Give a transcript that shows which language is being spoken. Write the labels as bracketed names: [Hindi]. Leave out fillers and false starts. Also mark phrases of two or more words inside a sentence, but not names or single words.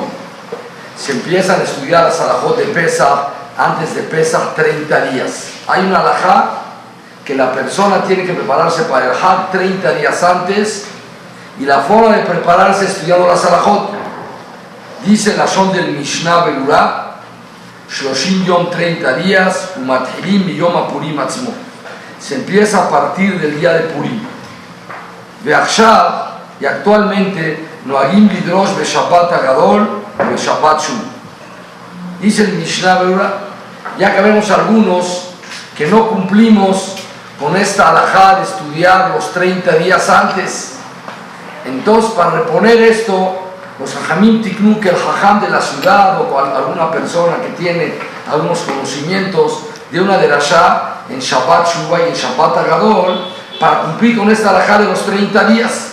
[Spanish] Se empiezan a estudiar las alajot de Pesach antes de Pesach 30 días. Hay una alajá que la persona tiene que prepararse para el Hag 30 días antes, y la forma de prepararse estudiando las alajot. Dice la Shon del Mishnah Berurah, 30 yom 30 días, [Hebrew] ומתחילים מיום הפורים עצמו. [Spanish] Se empieza a partir del día de Purim. Ve'achshav, y actualmente, [Hebrew] נוהגים לדרוש בשבת הגדול de Shabbat Shuv. [Spanish] Dice el Mishnah Berurah, ya que vemos algunos que no cumplimos con esta alajá de estudiar los 30 días antes. Entonces, para reponer esto, los [Hebrew] חכמים תיקנו [Spanish] que el Jajam de la ciudad o alguna persona que tiene algunos conocimientos de una derashá en Shabbat Shuv y en Shabbat Agadol, para cumplir con esta alajá de los 30 días.